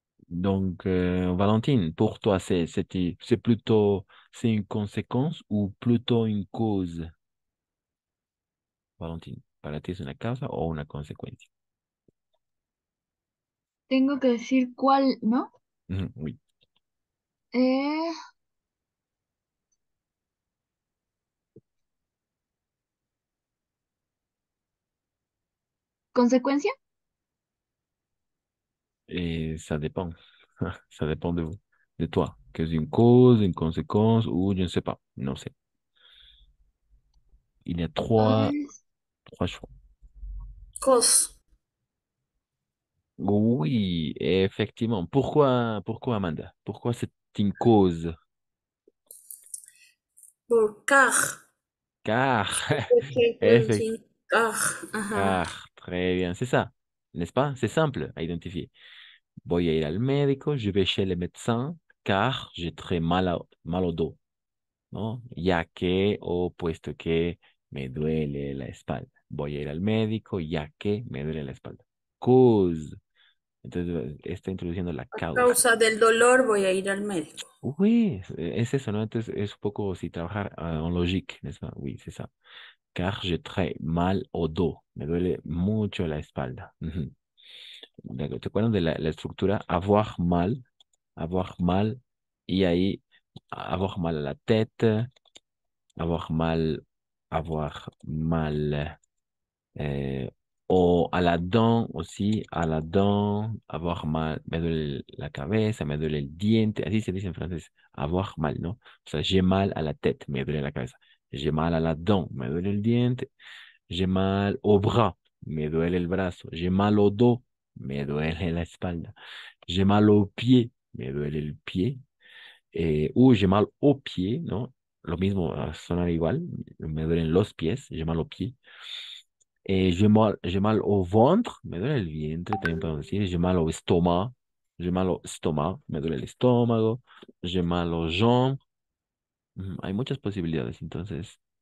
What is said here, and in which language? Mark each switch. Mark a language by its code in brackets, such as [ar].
[fr] Donc, Valentine, pour toi, c'est plutôt, c'est une conséquence ou plutôt une cause? [es] Valentine, ¿para ti es una causa o una consecuencia? Tengo que decir cuál, ¿no? [fr] Ujú, oui. [es] Eh, ¿Consecuencia? [fr] Et ça dépend. Ça dépend de vous, de toi. Que c'est une cause, une conséquence ou je ne sais pas. Non, c'est. Il y a trois choix. Cos. Oui, effectivement. Pourquoi Amanda? Pourquoi c'est une cause? [es] Por car. [fr] Car, effectivement. [es] Car. Ajá. [fr] Car, très bien, c'est ça, n'est-ce pas? C'est simple à identifier. [es] Voy a ir al médico, [fr] je vais chez le médecin, car j'ai très mal au dos, ¿no? [es] Ya que o puesto que me duele la espalda. Voy a ir al médico, ya que me duele la espalda. Cause. Entonces está introduciendo la A causa. causa del dolor voy a ir al médico. Oui, es eso, ¿no? Entonces es un poco si trabajar en [fr] logique, n'est-ce pas? Oui, c'est ça. Car j'ai très mal au dos. [es] Me duele mucho la espalda. [fr] Ujú. [es] ¿Te acuerdas de la estructura? Avoir mal, y ahí avoir mal à la tête, avoir mal, avoir mal o a la dent aussi, a la dent, avoir mal, me duele la cabeza, me duele el diente, así se dice en francés, avoir mal, ¿no? O sea, [fr] j'ai mal à la tête, [es] me duele la cabeza, [fr] j'ai mal à la dent, [es] me duele el diente, [fr] j'ai mal au bras, [es] me duele el brazo, [fr] j'ai mal au dos, [es] me duele la espalda, [fr] j'ai mal au pied, [es] me duele el pie, [fr] ou j'ai mal au pied, ¿no? [es] Lo mismo, sonar igual, me duelen los pies, [fr] j'ai mal au pied. J'ai mal au ventre, [es] me duele el vientre, también podemos decir. [fr] J'ai mal au estomac, [es] me duele el estómago. [fr] J'ai mal aux jambes. [es] Hay muchas posibilidades, entonces.